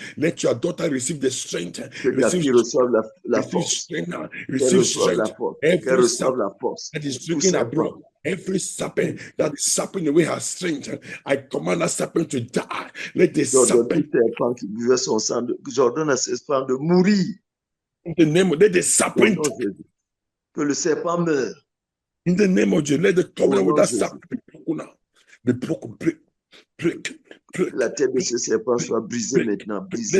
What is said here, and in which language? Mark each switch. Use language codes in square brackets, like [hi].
[en] Let your daughter receive the strength. [fr] Reçoive la force. [en] Receive strength. Every serpent that is drinking her blood. Every serpent that is sapping away her strength, I command that serpent to die. Let the serpent [fr] qui buvait son sang, j'ordonne à ce serpent de mourir. [en] In the name of, let the serpent [fr] que le serpent meure. [en] In the name of Jesus, let the covenant with that serpent be broken now. Be broken, break. [fr] La tête de ce serpent soit brisée maintenant. Brisée,